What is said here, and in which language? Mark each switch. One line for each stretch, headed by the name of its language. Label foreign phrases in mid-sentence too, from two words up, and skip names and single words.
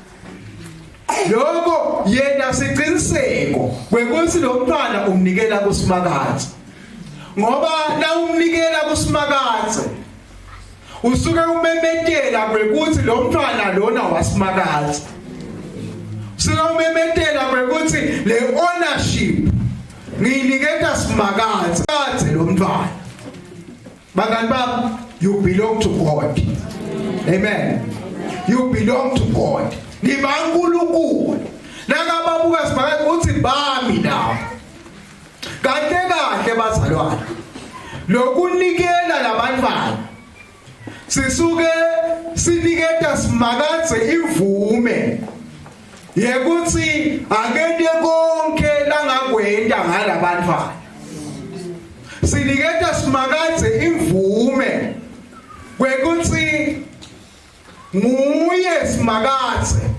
Swati: lokho yena siqiniseko kwekuthi lo mntwana umnikela kuSimakatha ngoba na umnikela kuSimakatha usuke umemetela kwekuthi lo mntwana lona waSimakatha usuke umemetela kwekuthi le ownership ngiyiniketa Simakatha lo mntwana bangani bami
English: you belong to God amen you belong to God
Swati: nibankulunkulu nakababuka Simakatha uthi bami nawo kahle kahle bazalwane lokunikela labantwana sisuke siniketa Simakatha ivume yekuthi akende konke langakwenda ngalabantwana siniketa Simakatha imvume kwekuthi nguye Simakatha